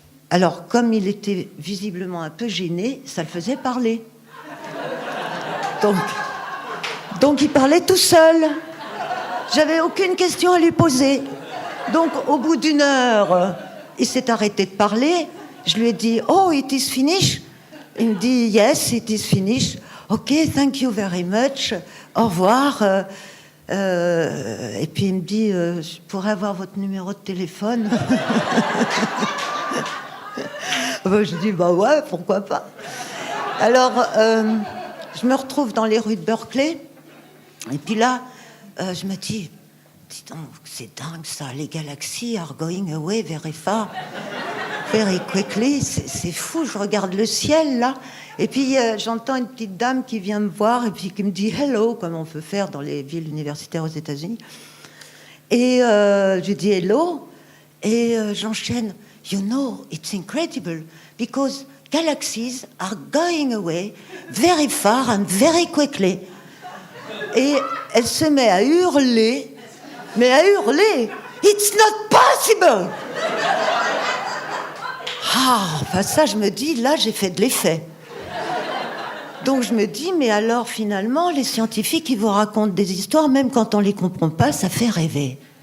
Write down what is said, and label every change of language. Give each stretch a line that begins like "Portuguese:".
French: Alors, comme il était visiblement un peu gêné, ça le faisait parler. Donc il parlait tout seul. J'avais aucune question à lui poser. Donc, au bout d'1 heure, il s'est arrêté de parler. Je lui ai dit, oh,
English: it is finished?
French: Il me dit,
English: yes, it is finished. OK, thank you very much.
French: Au revoir. Et puis, il me dit, je pourrais avoir votre numéro de téléphone? Je dis, bah ouais, pourquoi pas. Alors, je me retrouve dans les rues de Berkeley. Et puis là, je me dis, dis donc, c'est dingue ça, les
English: galaxies are going away very far, very quickly,
French: c'est fou, je regarde le ciel là, et puis j'entends une petite dame qui vient me voir et puis qui me dit hello, comme on peut faire dans les villes universitaires aux États-Unis. Et je dis hello, et j'enchaîne,
English: you know, it's incredible, because galaxies are going away very far and very quickly.
French: Et elle se met à hurler, mais à hurler.
English: It's not possible!
French: Ah, enfin ça, je me dis, là, j'ai fait de l'effet. Donc je me dis, mais alors finalement, les scientifiques, ils vous racontent des histoires, même quand on les comprend pas, ça fait rêver.